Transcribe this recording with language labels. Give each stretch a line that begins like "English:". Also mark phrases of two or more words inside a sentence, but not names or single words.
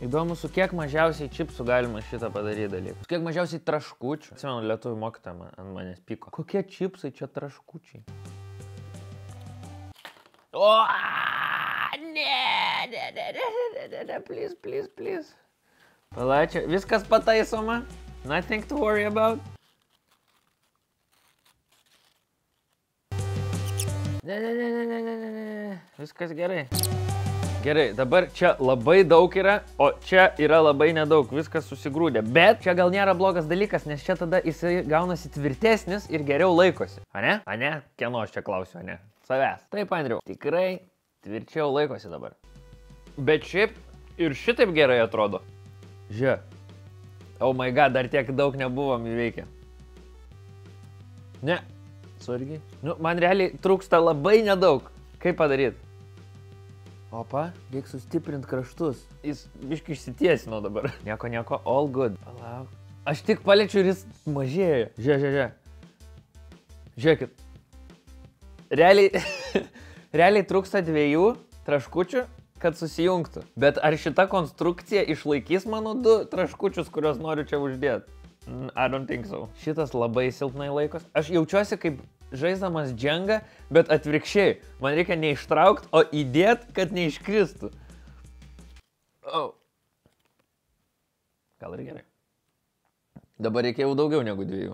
Lithuanian: Įdomu, su kiek mažiausiai čipsų galima šitą padaryti dalyką. Su kiek mažiausiai traškučių. Atsimenu, lietuvių mokytoja ant manęs pyko. Kokie čipsai čia traškučiai? O, ne, please. Palačia, viskas pataisoma.
English: Nothing to worry about.
Lithuanian: Ne. Viskas gerai. Gerai, dabar čia labai daug yra, o čia yra labai nedaug, viskas susigrūdė. Bet čia gal nėra blogas dalykas, nes čia tada jisai gaunasi tvirtesnis ir geriau laikosi. Ane? Ane? Kieno aš čia klausiu, ane? Savęs. Taip, Andriau, tikrai tvirčiau laikosi dabar. Bet šiaip ir šitaip gerai atrodo. Žiūrėk.
English: Oh my god,
Lithuanian: dar tiek daug nebuvom įveikę. Ne. Surgiai. Nu, man realiai trūksta labai nedaug. Kaip padaryti? Opa, reikia sustiprinti kraštus. Jis biškai išsitiesino dabar. Nieko,
English: all good.
Lithuanian: Palauk. Aš tik paliečiu ir jis mažėja. Žiūrėk. Žiūrėkit. Realiai trūksta 2 traškučių, kad susijungtų. Bet ar šita konstrukcija išlaikys mano 2 traškučius, kuriuos noriu čia uždėti?
English: I don't think so.
Lithuanian: Šitas labai silpnai laikos. Aš jaučiuosi kaip žaisdamas džengą, bet atvirkščiai. Man reikia neištraukti, o įdėt, kad neiškristų. Oh. Gal ir gerai. Dabar reikia jau daugiau negu 2.